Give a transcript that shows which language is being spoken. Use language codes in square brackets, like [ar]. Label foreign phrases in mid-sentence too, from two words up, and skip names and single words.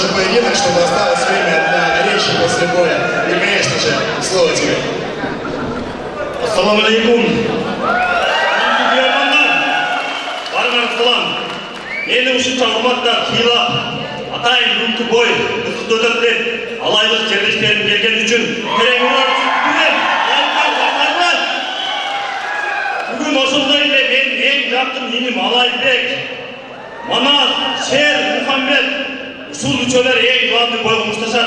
[ru] поединок, чтобы осталось время для речи после боя. И, конечно же, слово тебе. [ar] السلام عليكم. [ky] Барыңыз салам. Мені ушунча урматтап, кыйлап, атайын бүгүнкү бой ысыктуу өтөт деп, алайдык жерлештерим келген үчүн терең бүгүн ошондой эле менин эң жакын иним Алайбек, Манас, Шер, Мухаммед ушул үчөөлөр эң главный бойго мушташат.